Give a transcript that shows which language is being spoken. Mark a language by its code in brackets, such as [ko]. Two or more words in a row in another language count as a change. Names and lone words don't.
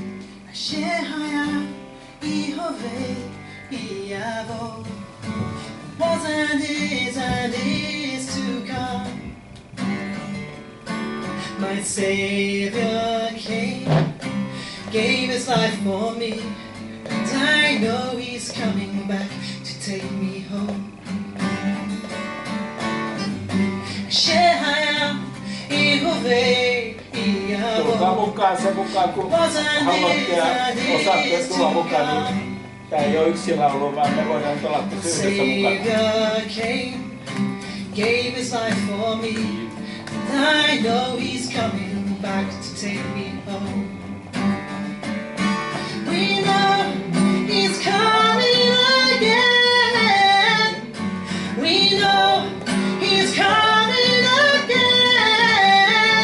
[he] שהיה הווה ויבוא [en] was and is to come. My Savior came, gave his life for me, and I know he's coming back to take me home. [fi] Tulkaa mukaan sen mukaan, kun haluatte ja osaatte tulla mukaan, niin tää ei ole yksi laulu, vaan me voidaan olla yhdessä mukana. [en] Gave his life for me, and I know he's coming back to take me home. We know he's coming again. We know he's coming again.